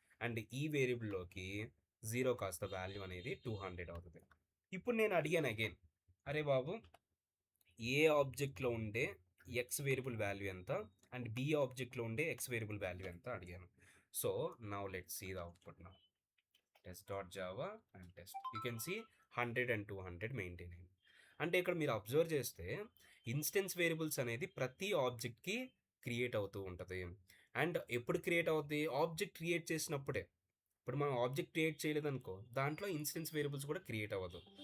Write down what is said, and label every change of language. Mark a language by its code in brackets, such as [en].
[te] And ఈ వేరియబుల్లోకి 0 కాస్త value అనేది 200 అవుతుంది. ఇప్పుడు నేను అడిగాను అగైన్, అరే బాబు ఏ ఆబ్జెక్ట్లో ఉండే ఎక్స్ వేరియబుల్ వాల్యూ ఎంత అండ్ బి ఆబ్జెక్ట్లో ఉండే ఎక్స్ వేరియబుల్ వాల్యూ ఎంత అడిగాను. [en] So now let's see the output now. test.java and test. You can see 100 and 200 [te] maintain అయింది. అంటే ఇక్కడ మీరు అబ్జర్వ్ చేస్తే ఇన్స్టెన్స్ వేరియబుల్స్ అనేది ప్రతి ఆబ్జెక్ట్కి క్రియేట్ అవుతూ ఉంటుంది. అండ్ ఎప్పుడు క్రియేట్ అవుతుంది, ఆబ్జెక్ట్ క్రియేట్ చేసినప్పుడే. ఇప్పుడు మనం ఆబ్జెక్ట్ క్రియేట్ చేయలేదనుకో దాంట్లో ఇన్స్టెన్స్ వేరియబుల్స్ కూడా క్రియేట్ అవ్వదు.